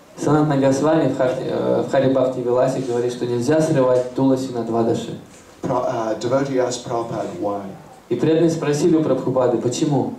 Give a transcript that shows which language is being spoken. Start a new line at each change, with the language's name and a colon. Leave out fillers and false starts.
Russian: Санатана Госвами в Хари Бхакти Виласе говорит, что нельзя срывать туласи на двадаши.
English: Devotee asked Prabhupada why.
Russian: И преданные спросили у Прабхупады, почему?